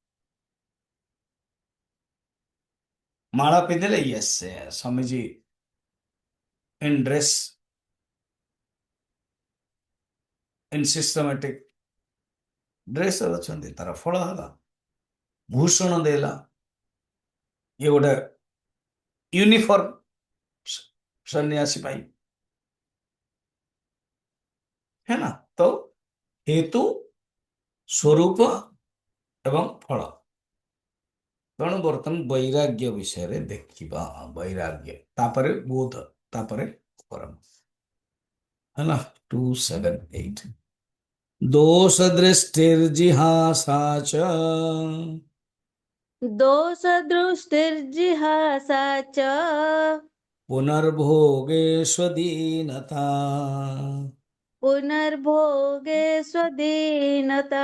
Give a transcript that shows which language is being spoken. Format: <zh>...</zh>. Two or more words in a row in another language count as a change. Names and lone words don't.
<or>ମାଳା ପିନ୍ଧିଲେ ୟେସ୍, ସ୍ୱାମୀଜୀ</or> <en>in dress, in systematic dress</en> <or>ଅଛନ୍ତି, ତାର ଫଳ ହେଲା। ଭୂଷଣ ଦେଲା, ଇଏ ଗୋଟେ ୟୁନିଫର୍ମ ସନ୍ନ୍ୟାସୀ ପାଇଁ,</or> <hi>है ना। तो हेतु,</hi> <or>ସ୍ୱରୂପ ଏବଂ ଫଳ। ତେଣୁ ବର୍ତ୍ତମାନ ବୈରାଗ୍ୟ ବିଷୟରେ ଦେଖିବା। ବୈରାଗ୍ୟ, ତାପରେ ବୋଧ, ତାପରେ କରମ, ହେଲା।</or> <sa>278 दोष दृष्टिर्जिहासा च दोषदृष्टिर्जिहासा च पुनर्भोगेष्वदीनता पुनर्भोगे स्वदीनता</sa>